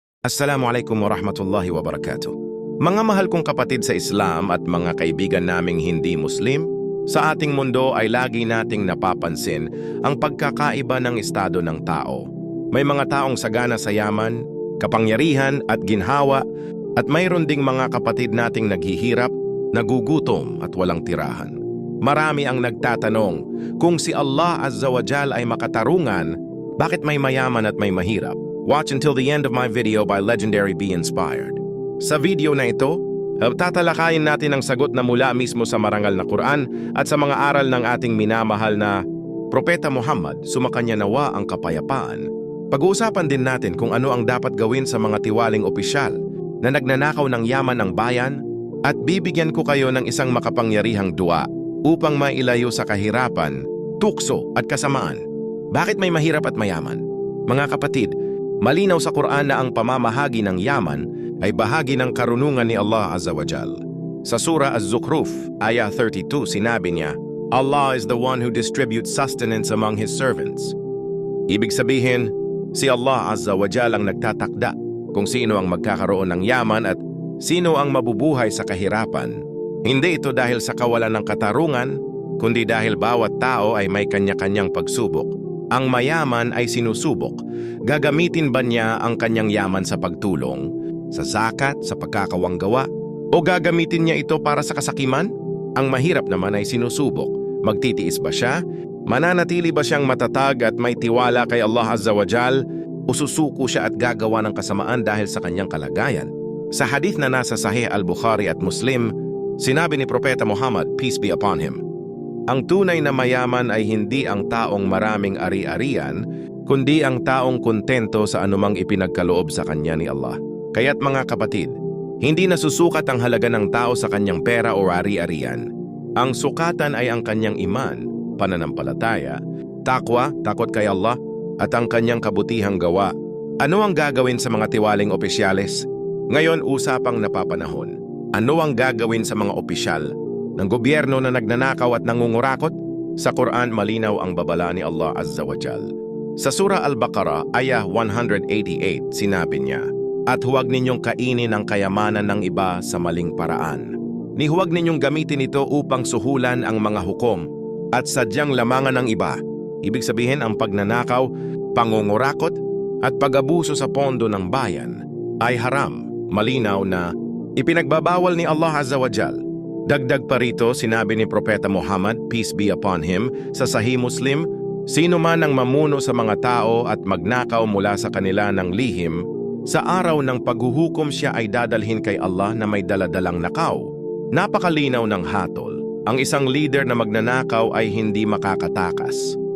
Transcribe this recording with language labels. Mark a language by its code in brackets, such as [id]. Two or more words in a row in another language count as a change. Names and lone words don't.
[ar] السلام عليكم ورحمة الله وبركاته. [tl] Mga mahal kong kapatid sa Islam at mga kaibigan naming hindi Muslim, sa ating mundo ay lagi nating napapansin ang pagkakaiba ng estado ng tao. May mga taong sagana sa yaman, kapangyarihan at ginhawa, at mayroon ding mga kapatid nating naghihirap, nagugutom at walang tirahan. Marami ang nagtatanong, kung si Allah [ar] عز وجل [tl] ay makatarungan, bakit may mayaman at may mahirap? [en] Watch until the end of my video by Legendary Be Inspired. [tl] Sa video na ito, tatalakayin natin ang sagot na mula mismo sa marangal na Quran at sa mga aral ng ating minamahal na Propeta Muhammad, sumakanya nawa ang kapayapaan. Pag-uusapan din natin kung ano ang dapat gawin sa mga tiwaling opisyal na nagnanakaw ng yaman ng bayan at bibigyan ko kayo ng isang makapangyarihang dua upang mailayo sa kahirapan, tukso at kasamaan. Bakit may mahirap at mayaman? Mga kapatid, malinaw sa Quran na ang pamamahagi ng yaman ay bahagi ng karunungan ni Allah [ar] عز وجل. [tl] Sa Surah Az-Zukhruf, ayah 32, sinabi niya, [en] Allah is the one who distributes sustenance among His servants. [tl] Ibig sabihin, si Allah [ar] عز وجل [tl] ang nagtatakda kung sino ang magkakaroon ng yaman at sino ang mabubuhay sa kahirapan. Hindi ito dahil sa kawalan ng katarungan, kundi dahil bawat tao ay may kanya-kanyang pagsubok. Ang mayaman ay sinusubok. Gagamitin ba niya ang kanyang yaman sa pagtulong, sa zakat, sa pagkakawanggawa, o gagamitin niya ito para sa kasakiman? Ang mahirap naman ay sinusubok. Magtitiis ba siya? Mananatili ba siyang matatag at may tiwala kay Allah [ar] عز وجل? [tl] O susuko siya at gagawa ng kasamaan dahil sa kanyang kalagayan? Sa hadith na nasa Sahih al-Bukhari at Muslim, sinabi ni Propeta Muhammad, [en] peace be upon him, [tl] ang tunay na mayaman ay hindi ang taong maraming ari-arian, kundi ang taong kontento sa anumang ipinagkaloob sa kanya ni Allah. Kaya't mga kapatid, hindi nasusukat ang halaga ng tao sa kanyang pera o ari-arian. Ang sukatan ay ang kanyang iman, pananampalataya, takwa, takot kay Allah, at ang kanyang kabutihang gawa. Ano ang gagawin sa mga tiwaling opisyales? Ngayon usapang napapanahon. Ano ang gagawin sa mga opisyal ng gobyerno na nagnanakaw at nangungurakot? Sa Quran, malinaw ang babala ni Allah [ar] عز وجل. [tl] Sa Surah Al-Baqarah, ayah 188, sinabi niya, at huwag ninyong kainin ang kayamanan ng iba sa maling paraan. Ni huwag ninyong gamitin ito upang suhulan ang mga hukom at sadyang lamangan ng iba. Ibig sabihin, ang pagnanakaw, pangungurakot at pag-abuso sa pondo ng bayan ay haram. Malinaw na ipinagbabawal ni Allah [ar] عز وجل. [tl] Dagdag pa rito, sinabi ni Propeta Muhammad, [en] peace be upon him, [tl] sa Sahih Muslim, sino man ang mamuno sa mga tao at magnakaw mula sa kanila ng lihim, sa araw ng paghuhukom siya ay dadalhin kay Allah na may daladalang nakaw. Napakalinaw ng hatol. Ang isang leader na magnanakaw ay hindi makakatakas.